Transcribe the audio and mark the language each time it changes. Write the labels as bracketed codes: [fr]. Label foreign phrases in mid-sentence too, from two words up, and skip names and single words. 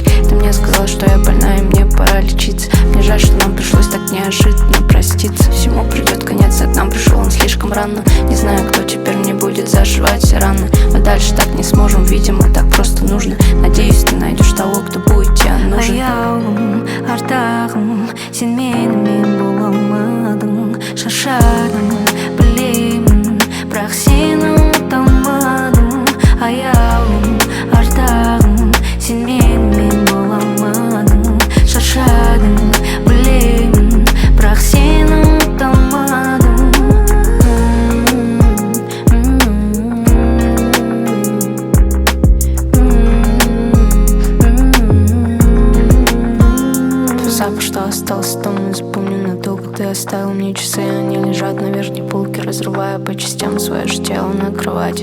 [ru] Ты мне сказал, что я больна и мне пора лечиться. Мне жаль, что нам пришлось так неожиданно проститься. Всему придет конец, а к нам пришел он слишком рано. Не знаю, кто теперь мне будет зашивать все раны. Мы дальше так не сможем, видимо, так просто нужно. Надеюсь, ты найдешь того, кто будет тебе нужен. [kk] Аяулым, ардағым, сен менімен бола алмадың. Шаршадым, білемін, бірақ сені ұмыта алмадым. Аяулым, ардағым, сен менімен бола алмадың. Шаршадым, білемін, бірақ сені ұмыта алмадым. [ru] Запах, что остался там, не запомню надолго. Ты оставил мне часы, они лежат на верхней полке, разрывая по частям свое же тело на кровати.